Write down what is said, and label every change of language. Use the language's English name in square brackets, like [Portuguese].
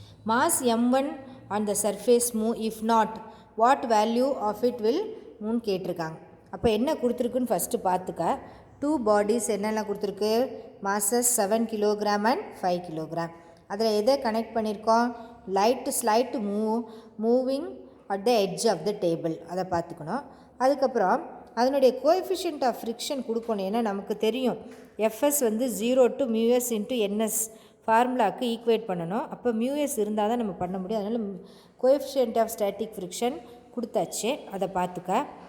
[English] Mass m1 on the surface move, if not what value of it will move [Tamil] கேட்டிருக்காங்க. அப்போ என்ன கொடுத்துருக்குன்னு first பார்த்துக்க. 2 bodies என்னெல்லாம் கொடுத்துருக்கு? [English] Masses 7 kg and 5 kg. [Tamil] அதில் எதை கனெக்ட் பண்ணியிருக்கோம்? [English] Slide moving at the edge of the table, அதை பார்த்துக்கணும். [Tamil] அதுக்கப்புறம் அதனுடைய கோஎஃபிஷியன்ட் ஆஃப் ஃப்ரிக்ஷன் கொடுக்கணும். ஏன்னா நமக்கு தெரியும் எஃப்எஸ் வந்து 0 to μs into ns ஃபார்முலாவுக்கு equate பண்ணணும். அப்போ மியூஎஸ் இருந்தால் தான் நம்ம பண்ண முடியும். அதனால் கோஎஃபிஷியன்ட் ஆஃப் ஸ்டாட்டிக் ஃப்ரிக்ஷன் கொடுத்தாச்சு, அதை பார்த்துக்க.